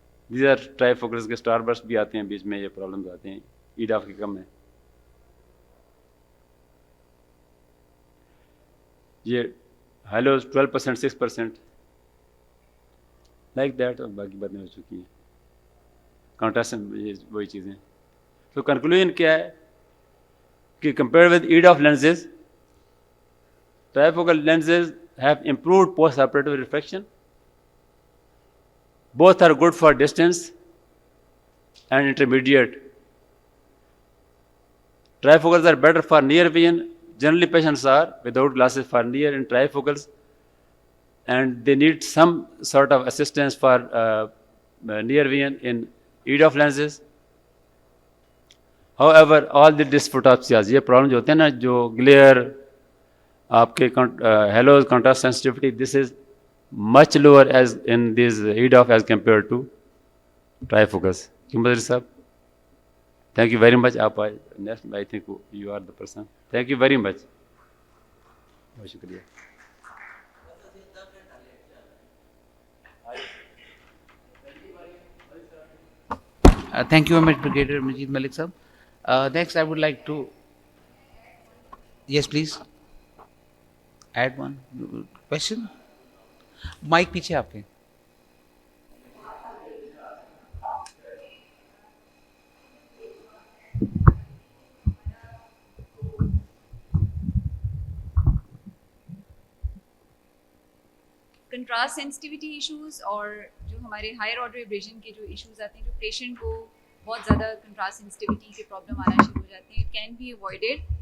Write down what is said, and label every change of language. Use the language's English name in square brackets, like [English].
[Urdu] These are try فوکلس کے star burst بھی آتے ہیں بیچ میں, یہ پرابلمز آتے ہیں, EDOF کے کم ہیں. یہ ہیلوز 12%, 6% لائک دیٹ, اور باقی باتیں ہو چکی ہیں. کنٹراسٹ یہ وہی چیزیں. تو کنکلوژن کیا ہے کہ [English] Compare with EDOF lenses, trifocal lenses have improved post-operative refraction. Both are good for distance and intermediate. Trifocals are better for near vision. Generally, patients are without glasses for near and trifocals, and they need some sort of assistance for near vision in EDOF lenses. However, all the dysphotopsias, [Urdu] یہ problem جو ہوتے ہیں نا, جو glial, آپ کے hellos, [English] Contrast sensitivity, this is much lower as in these EDOF as compare to trifocals. [Urdu] کیوں بدر صاحب, [English] Thank you very much. آپ next I think you are the person. Thank you very much, [Urdu] بہت شکریہ. [English] Thank you very much, Brigadier Majid Malik sir. Next, I would like to, yes, please, add one question. [Urdu] Mic پیچھے آپ کے. Contrast sensitivity issues اور جو ہمارے higher order vibration کے جو ایشوز آتے ہیں, جو پیشنٹ کو بہت زیادہ کنٹراسٹ سینسٹیوٹی کے پرابلم آنا شروع ہو جاتے ہیں, [English] It can be avoided.